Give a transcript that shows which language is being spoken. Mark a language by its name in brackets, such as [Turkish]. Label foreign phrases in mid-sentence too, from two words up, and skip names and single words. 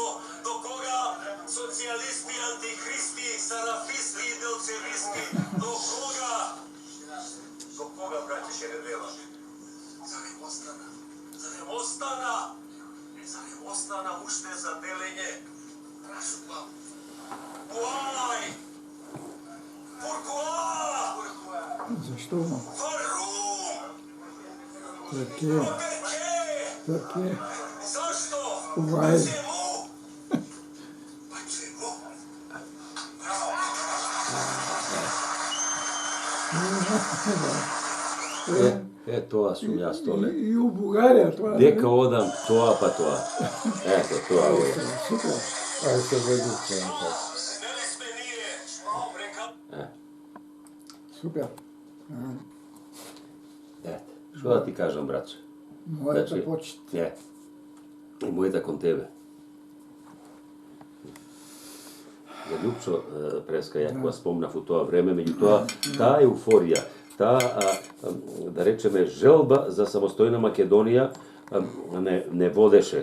[Macedonian] До кога социјалисти, антихристи, сарафисти и делцевисти? До кога? До кога, браќе, ще не дела? За не остана? За не остана? За не остана уште за делење? Прашувам. [English] Why? [French] Pourquoi? [Bulgarian] Защо? [German] Warum? [Italian] Перке? [Croatian] Zašto? [English] Why? [Russian] Почему? Почему? [Macedonian] Браво. Тоа сум јас толе. И у Бугарија тоа. Дека одам тоа па тоа. Ето, тоа е. Супер. Ај се ведите. Nelesme nije preka... Супер. Ето, што да ти кажам, братче? Мојата почит. И мојата кон тебе. За Љупчо Преска, ја кога спомнав у тоа време, меѓутоа, таа еуфорија, таа, да речеме, желба за самостојна Македонија не водеше.